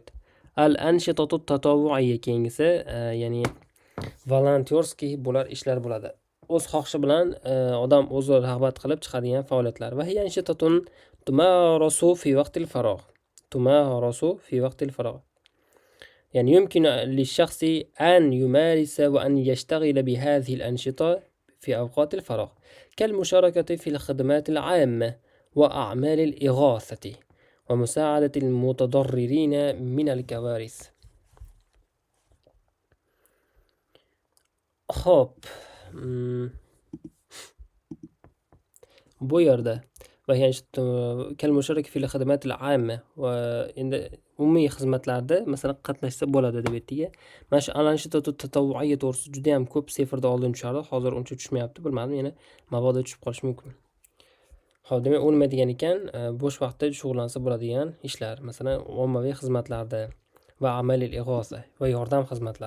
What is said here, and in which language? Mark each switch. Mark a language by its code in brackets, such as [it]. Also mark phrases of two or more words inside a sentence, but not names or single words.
[ar] الأنشطة التطوعية [uz] keyingisi, ya'ni volonterskiy bo'lar ishlar bo'ladi. O'z xohishi bilan odam o'zi rag'bat qilib chiqadigan faoliyatlar. [ar] وهي أنشطة تمارس في وقت الفراغ. تمارس في وقت الفراغ. يعني يمكن للشخص أن يمارس وأن يشتغل بهذه الأنشطة في أوقات الفراغ كالمشاركة في الخدمات العامة وأعمال الإغاثة ومساعدة المتضررين من الكوارث. [uz] خب bu yerda [ar] كالمشاركة في الخدمات العامة [uz] endi umumiy xizmatlarda masalan qatnashsa bo'ladi deb aytdik. Mana shu [ar] الأنشطة التطوعية [uz] to'g'risida juda ham ko'p seferda oldin tushardi. Hozir uncha tushmayapti, bilmadim, yana mabodo tushib qolishi mumkin. Xo'p, demak, u nima degan ekan? Bo'sh vaqtda shug'ullansa bo'ladigan ishlar, masalan, ommaviy xizmatlarda va [ar] أعمال الإغاثة [uz] va yordam xizmatlari.